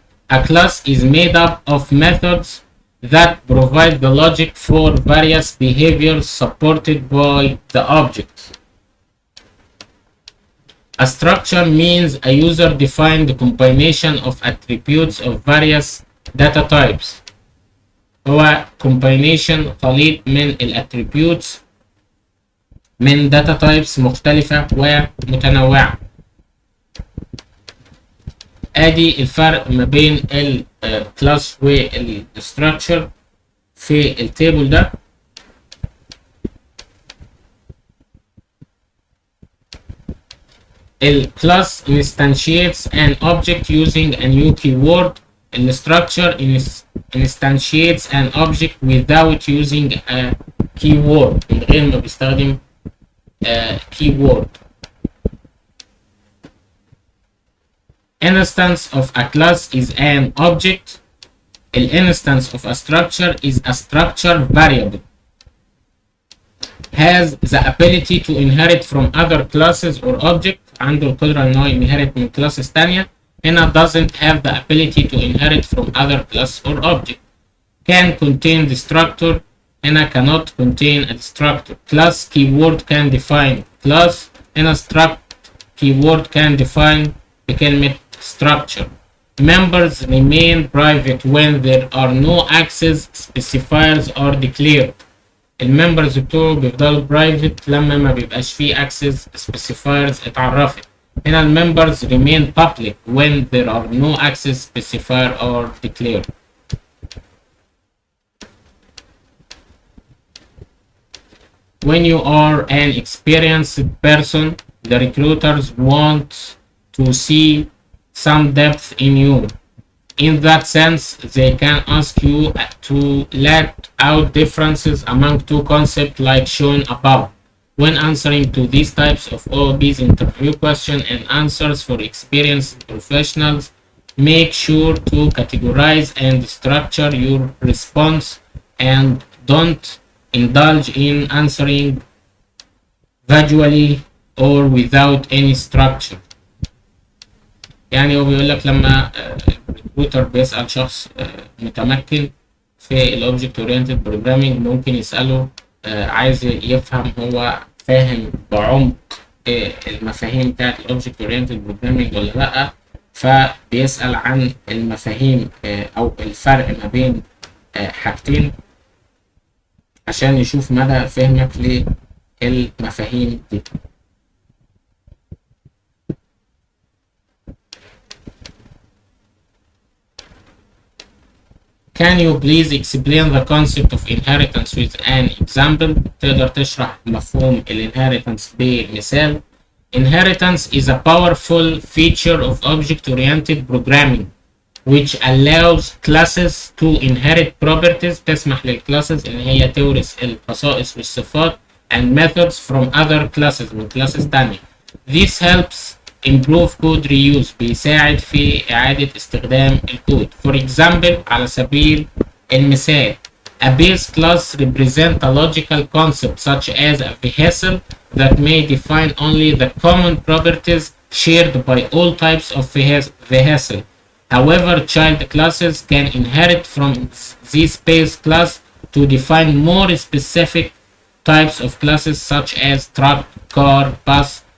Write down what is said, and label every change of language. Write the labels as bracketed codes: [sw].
[en] A class is made up of methods that provide the logic for various behaviors supported by the objects. A structure means a user-defined combination of attributes of various data types. [ar] هو combination خليط من الاتريبيوتس من data types مختلفة ومتنوعة. ادي الفرق ما بين الكلاس والستراكشر في التيبل ده. [en] الكلاس instantiates an object using a new keyword. The structure instantiates an object without using a keyword، [ar] من غير ما بيستخدم [en] keyword. Instance of a class is an object. The instance of a structure is a structure variable. Has the ability to inherit from other classes or objects. [ar] عنده القدرة إن هو inherit من classes تانية. [en] هنا doesn't have the ability to inherit from other class or object. Can contain destructor. هنا cannot contain a destructor. Class keyword can define class. هنا struct keyword can define بكلمة structure. Members remain private when there are no access specifiers are declared. [ar] الممبرز بتوعه بيفضلوا برايفت لما ما بيبقاش فيه access specifiers اتعرفت. [en] هنا الممبرز remain public when there are no access specifier are declared. When you are an experienced person, the recruiters want to see some depth in you. In that sense, they can ask you to let out differences among two concepts like shown above. When answering to these types of OOB's interview question and answers for experienced professionals, make sure to categorize and structure your response and don't indulge in answering vaguely or without any structure. [ar] يعني هو بيقول لك لما الريكروتر بيسأل شخص متمكن في الاوبجكت اورينتد بروجرامينج ممكن يسأله عايز يفهم هو فاهم بعمق المفاهيم بتاعت الاوبجكت اورينتد بروجرامينج ولا لا. فبيسأل عن المفاهيم او الفرق ما بين حاجتين عشان يشوف مدى فهمك للمفاهيم دي. [en] Can you please explain the concept of inheritance with an example؟ [ar] تقدر تشرح مفهوم الانهيرتنس بمثال. [en] Inheritance is a powerful feature of object-oriented programming which allows classes to inherit properties. [ar] تسمح للclasses إن هي تورث الخصائص والصفات [en] and methods from other classes [ar] من classes تانية. [en] This helps improve code reuse. [ar] بيساعد في إعادة استخدام الكود. [en] For example [ar] على سبيل المثال [en] a base class represents a logical concept such as a vehicle that may define only the common properties shared by all types of vehicle. However, child classes can inherit from this base class to define more specific types of classes such as truck, car, bus.